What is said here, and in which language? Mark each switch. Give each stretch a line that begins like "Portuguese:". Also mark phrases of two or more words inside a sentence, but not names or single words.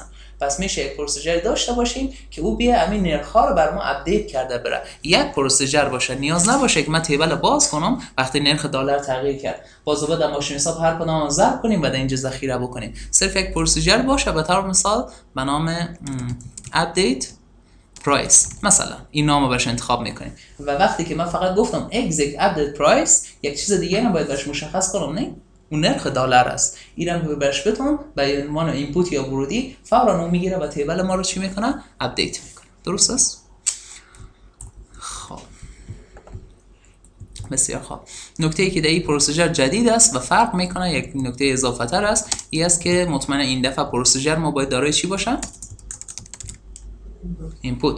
Persian: پس میشه یک پروسیجر داشته باشیم که او بیا همین نرخ ها رو بر ما اپدیت کرده بره. یک پروسیجر باشه نیاز نباشه که من تیبل باز کنم وقتی نرخ دلار تغییر کرد باز بعد ماشین حساب هر کدام ضرب کنیم بعد اینجا ذخیره بکنیم. صرف یک پروسیجر باشه به طور مثال به نام
English: update price
Persian: مثلا این نامو برش انتخاب میکنیم و وقتی که من فقط گفتم
English: exec update price
Persian: یک چیز دیگه هم باید برش مشخص کنم نه اون نرخ دلار است. اینم برش بتون به عنوان اینپوت یا ورودی فورا اون میگیره و تیبل ما رو چی میکنه اپدیت میکنه. درست است؟ خب بسیار خوب. نکته ای که در این پروسیجر جدید است و فرق میکنه یک نکته اضافه تر است این است که مطمئنا این دفعه پروسیجر ما باید دارای چی باشه اینپوت.